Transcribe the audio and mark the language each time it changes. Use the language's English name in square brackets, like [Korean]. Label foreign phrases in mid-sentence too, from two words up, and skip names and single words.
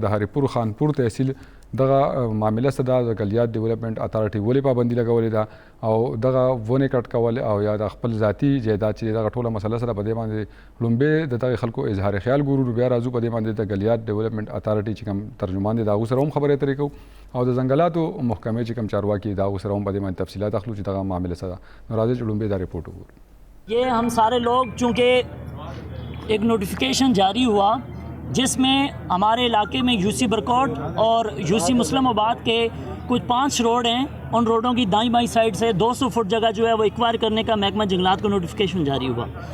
[Pashto] د هریپور خانپور تحصیل دغه معامله څه ده، د ګلیات ډیولپمنټ اتارټي ولې پابندي لګولې ده او دغه ونې کټ کول او یا د خپل ذاتي جایداد چې دغه ټوله مسله سره په دې باندې لومړی د دغه خلکو اظهار خیال ګورو. بیا راځو په دې باندې د ګلیات ډیولپمنټ اتارټي چې کوم ترجمان دی د هغو سره هم خبرې اترې کوو او د ځنګلاتو محکمې چې کوم چارواکي د هغو سره هم په دې باندې تفصیلات اخلو چې دغه معامله څه ده. نو راځئ چې لومړی دا رپورټ وګورو. [Urdu] یہ ہم سارے لوگ چونکہ ایک نوٹیفیکیشن جاری ہوا جس میں ہمارے علاقے میں UC برکوٹ اور UC مسلم آباد کے کچھ 5 روڈ ہیں، ان روڈوں کی دائیں بائیں سائڈ سے 200 فٹ جگہ جو ہے وہ ایکوائر کرنے کا محکمہ جنگلات کا نوٹیفیکیشن جاری ہوا.